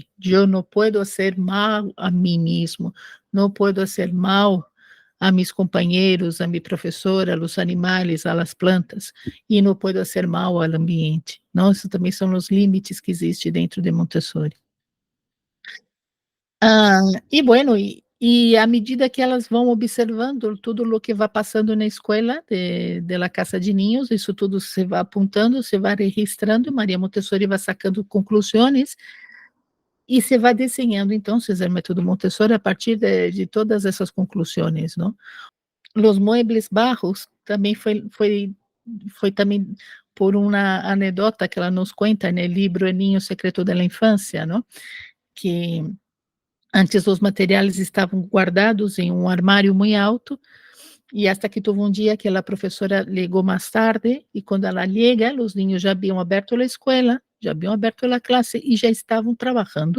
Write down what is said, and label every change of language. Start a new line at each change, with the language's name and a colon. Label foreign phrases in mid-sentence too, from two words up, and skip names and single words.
Portuguese: Eu não posso ser mal a mim mesmo, não posso ser mal a meus companheiros, a minha professora, aos animais, às plantas, e não posso ser mal ao ambiente. Não, isso também são os limites que existem dentro de Montessori. Ah, e bueno, à medida que elas vão observando tudo o que vai passando na escola
Spanish: de la casa de niños,
Portuguese: isso tudo se vai apontando, se vai registrando, Maria Montessori vai sacando conclusões e se vai desenhando, então, o método Montessori a partir de todas essas conclusões, não?
Spanish: Los muebles bajos
Portuguese: também foi também por uma anedota que ela nos conta no livro El Niño Secreto de la Infancia, não? Que antes os materiais estavam guardados em um armário muito alto, e hasta que teve um dia que a professora ligou mais tarde, e quando ela chega, os niños já haviam aberto a escola, já haviam aberto a classe e já estavam trabalhando.